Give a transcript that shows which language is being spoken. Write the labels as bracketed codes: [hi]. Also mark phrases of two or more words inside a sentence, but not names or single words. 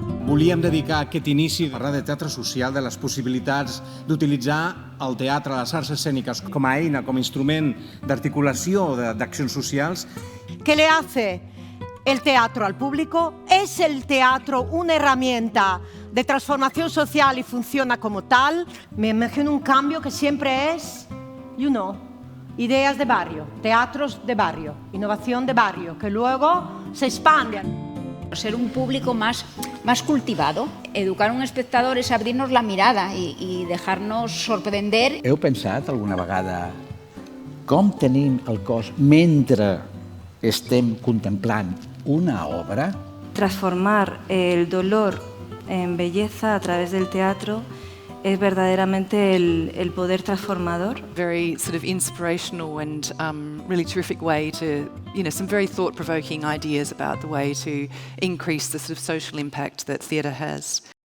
[ca] Volíem dedicar aquest inici a parlar de teatre social, de les possibilitats d'utilitzar el teatre, les arts escèniques com a eina, com a instrument d'articulació d'accions socials. [es] ¿Qué le hace el teatro al público? ¿Es el teatro una herramienta de transformación social y funciona como tal? Me imagino un cambio que siempre es, ideas de barrio, teatros de barrio, innovación de barrio, que luego se expanden. Ser un público más cultivado. [ca] Educar a un espectador és abrir-nos la mirada i deixar-nos sorprender. Heu pensat alguna vegada com tenim el cos mentre estem contemplant una obra? [es] Transformar el dolor en belleza a través del teatro es verdaderamente el poder transformador. [en] Very sort of inspirational and really terrific way to, some very thought-provoking ideas about the way to increase the sort of social impact that theatre has.